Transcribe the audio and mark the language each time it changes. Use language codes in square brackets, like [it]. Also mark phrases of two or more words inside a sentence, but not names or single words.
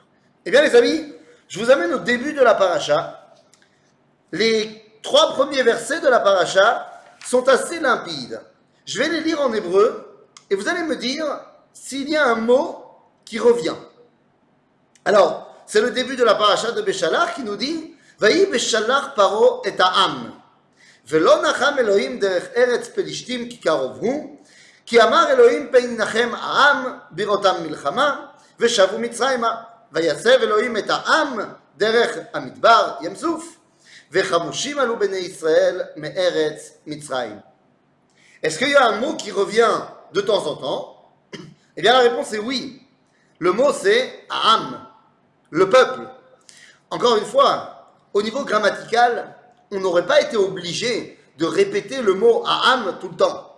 [fr] Eh bien, les amis, je vous amène au début de la paracha. Les 3 premiers versets de la paracha sont assez limpides. Je vais les lire en hébreu et vous allez me dire s'il y a un mot qui revient. Alors, c'est le début de la paracha de Beshalach qui nous dit [he] ויהי בשלח פרעה את העם ולא נחם אלהים דרך ארץ פלשתים כי קרוב הוא כי אמר אלהים פן ינחם העם בראתם מלחמה ושבו מצרימה ויסב אלהים את העם דרך המדבר ים סוף וחמשים עלו בני ישראל מארץ מצרים. [fr] Est-ce qu'il y a un mot qui revient de temps en temps? Eh bien la réponse est oui. Le mot c'est ha'am, le peuple. Encore une fois, au niveau grammatical, on n'aurait pas été obligé de répéter le mot ha'am tout le temps.